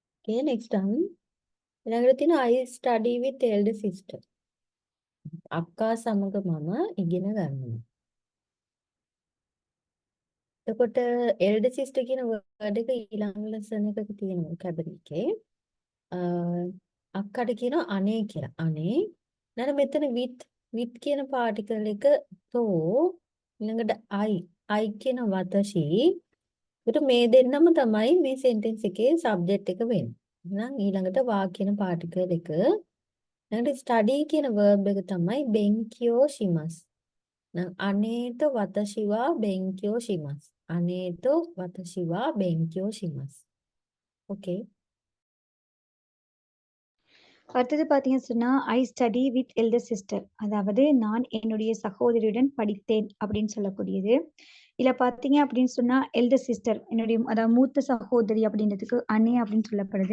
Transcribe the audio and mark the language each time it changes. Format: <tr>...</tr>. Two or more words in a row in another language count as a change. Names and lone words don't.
<en>Okay, next one.</en> <si>ඊළඟට තියෙනවා</si> <en>I study with elder sister.</en> <si>අක්කා සමග මම ඉගෙන ගන්නවා. එතකොට</si> <en>elder sister</en> <si>කියන word එක ඊළඟ lesson එකක තියෙනවා vocabulary එකේ. අක්කට කියනවා අනේ කියලා. අනේ. ඊළඟ මෙතන with කියන particle එක තෝ ඊළඟට I කියන වතෂි. ඒකට මේ දෙන්නම තමයි මේ sentence එකේ subject එක වෙන්නේ. එහෙනම් ඊළඟට වා කියන particle එක ඊළඟට study කියන verb එක තමයි</si> <ja>勉強 します. නම් 姉と 私 は 勉強 します. 姉と 私 は 勉強 します.</ja> <en>Okay.</en> <ta>அடுத்தது பார்த்தீங்கன்னு சொன்னா</ta> <en>I study with elder sister,</en> <ta>அதாவது நான் என்னுடைய சகோதரியுடன் படித்தேன் அப்படின்னு சொல்லக்கூடியது. இதுல பாத்தீங்க அப்படின்னு சொன்னா</ta> <en>elder sister</en> <ta>என்னுடைய அதாவது மூத்த சகோதரி அப்படின்றதுக்கு அண்ணே அப்படின்னு சொல்லப்படுது.</ta>